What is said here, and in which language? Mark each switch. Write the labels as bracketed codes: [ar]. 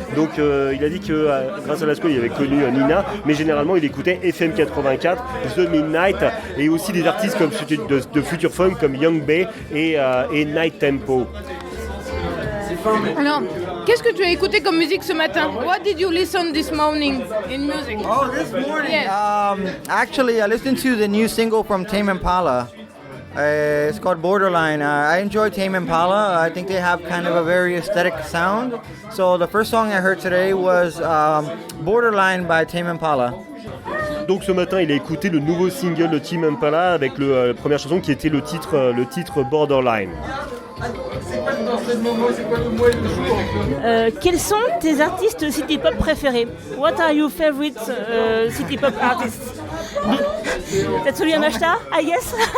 [fr] Donc il a dit que grâce à la Squad il avait connu Nina, mais généralement il écoutait FM 84, The Midnight et aussi des artistes comme de Future Funk comme Young Bae et Night Tempo. Alors, qu'est-ce que tu as écouté comme musique ce matin? [en] What did you listen this morning in music? Oh, this morning? Yes. Actually, I listened to the new single from Tame Impala. It's called Borderline. I enjoy Tame Impala. I think they have kind of a very aesthetic sound. So the first song I heard today was Borderline by Tame Impala. [fr] Donc ce matin, il a écouté le nouveau single de Tame Impala avec la première chanson qui était le titre Borderline. Quels sont tes artistes city pop préférés? [en] What are your favorite city pop artists? Tatsuya Yamashita, I guess.